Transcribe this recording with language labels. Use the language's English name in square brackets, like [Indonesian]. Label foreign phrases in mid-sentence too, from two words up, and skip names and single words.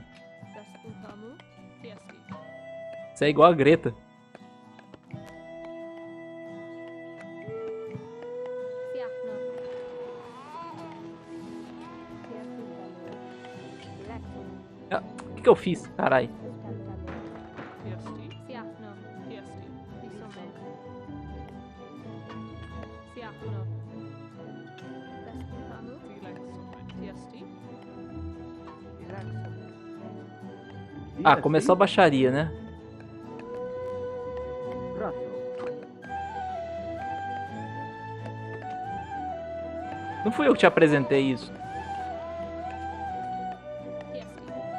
[Portuguese] Desputamu. TSD. Você é igual a Greta. Siapno. Ah, o que eu fiz? Carai. TSD. Siapno. TSD. Isome. Siapno. Desputamu. TSD. Ah, começou a baixaria, né? Raso. Não fui eu que te apresentei isso. TSD.